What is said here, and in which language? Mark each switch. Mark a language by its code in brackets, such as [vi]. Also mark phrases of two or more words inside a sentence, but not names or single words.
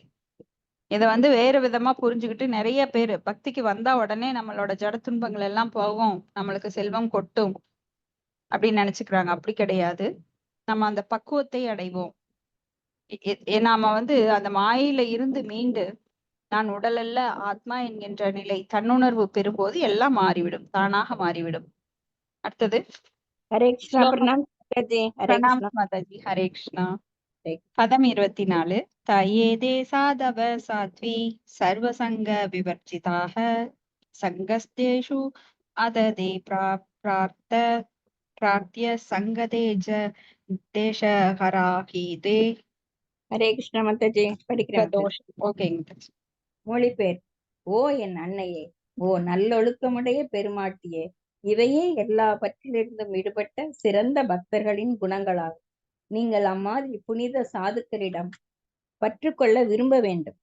[ta] இதை வேறு விதமா புரிஞ்சுக்கிட்டு நிறைய பேர் பக்திக்கு வந்தா உடனே நம்மளோட ஜட துன்பங்கள் எல்லாம் போகும், நம்மளுக்கு செல்வம் கொட்டும் அப்படின்னு நினைச்சுக்கிறாங்க. அப்படி கிடையாது. நம்ம அந்த பக்குவத்தை அடைவோம். நாம அந்த மாயில இருந்து மீண்டு நான் உடல் அல்ல ஆத்மா என்கின்ற நிலை தன்னுணர்வு பெறும்போது எல்லாம் மாறிவிடும், தானாக மாறிவிடும். அடுத்தது [hi] हरे कृष्णा। प्रणाम माताजी। हरे [ta] பிரணாம் [hi] कृष्णा। [ta] மாதாஜி. ஹரே கிருஷ்ணா. பதம் 24. [sa] तदेते साधवः साध्वि सर्वसङ्ग विवर्जिताः सङ्गस्तेषु अथ ते प्रार्थ्यः सङ्गदोष दोषहरा हि ते. [hi] हरे कृष्णा माताजी। [ta] படிக்கிறேன் மாதாஜி. ஓகேங்க. மொழிபெயர். ஓ என் அன்னையே, ஓ நல்லொழுக்கமுடைய பெருமாட்டியே, இவையே எல்லா பற்றிலிருந்தும் விடுபட்ட சிறந்த பக்தர்களின் குணங்களாகும். நீங்கள் அம்மாதிரி புனித சாதுக்களிடம் பற்றுக்கொள்ள விரும்ப வேண்டும்.